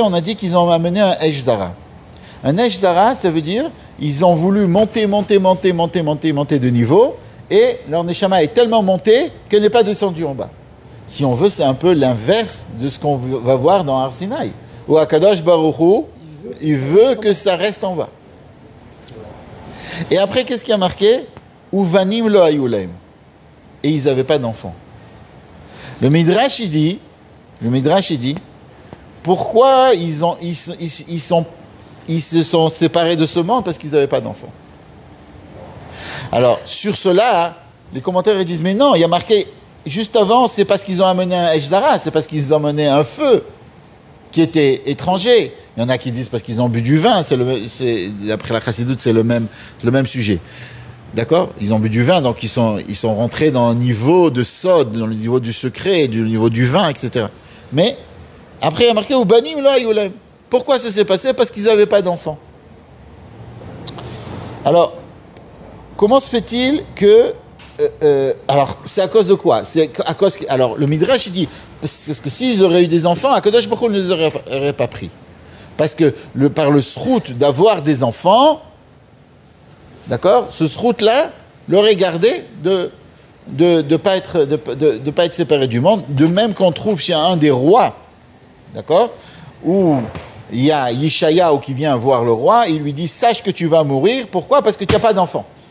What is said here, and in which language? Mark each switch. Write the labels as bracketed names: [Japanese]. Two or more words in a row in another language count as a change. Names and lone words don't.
[French] On a dit qu'ils ont amené un [Hebrew] Esh Zara. [French] Un [Hebrew] Esh Zara, [French] ça veut dire, ils ont voulu monter de niveau, et leur Neshama est tellement monté qu'elle n'est pas descendue en bas. Si on veut, c'est un peu l'inverse de ce qu'on va voir dans Har Sinaï, où [Hebrew] Akadosh Baruch Hu, [French] il veut que ça reste en bas. Et après, qu'est-ce qui a marqué? [Hebrew] Uvanim lo hayu lahem. [French] Et ils n'avaient pas d'enfants. Le Midrash, il dit, pourquoi ils se sont séparés de ce monde? Parce qu'ils n'avaient pas d'enfants. Alors, sur cela, les commentaires ils disent, mais non, il y a marqué, juste avant, c'est parce qu'ils ont amené un [Hebrew] Esh Zara, [French] c'est parce qu'ils ont amené un feu qui était étranger. Il y en a qui disent parce qu'ils ont bu du vin, après la Chassidoute, c'est le même sujet. D'accord? Ils ont bu du vin, donc ils sont rentrés dans un niveau de sod, dans le niveau du secret, du niveau du vin, etc. Mais, après, il y a marqué, [Hebrew] Ubanim lo hayu lahem. [French] Pourquoi ça s'est passé? Parce qu'ils n'avaient pas d'enfants. Alors, comment se fait-il que... alors, c'est à cause de quoi? Alors, le Midrash, il dit, parce que s'ils auraient eu des enfants, [Hebrew] Akadosh Baruch Hu [French] ne les aurait pas pris. Parce que par le srout d'avoir des enfants, d'accord, ce srout-là l'aurait gardé de pas être séparé du monde, de même qu'on trouve chez un des rois, d'accord, où il y a Yishayahu qui vient voir le roi, il lui dit, sache que tu vas mourir, pourquoi? Parce que tu n'as pas d'enfant.